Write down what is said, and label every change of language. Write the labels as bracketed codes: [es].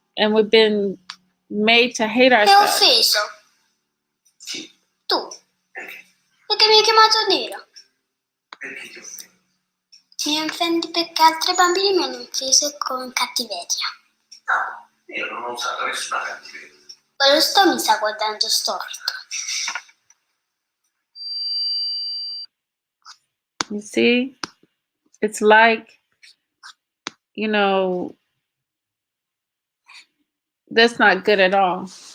[en] and we've been made to hate [it] Ti ho [en] ourselves. [it] offeso. Sì. Tu. Perché? Perché mi hai chiamato nero. Perché ti offendi? Mi offendi perché altri bambini mi hanno offeso con cattiveria. No, io non ho usato nessuna cattiveria. Quello sto mi sta guardando storto. [en] You see, it's like, that's not good at all.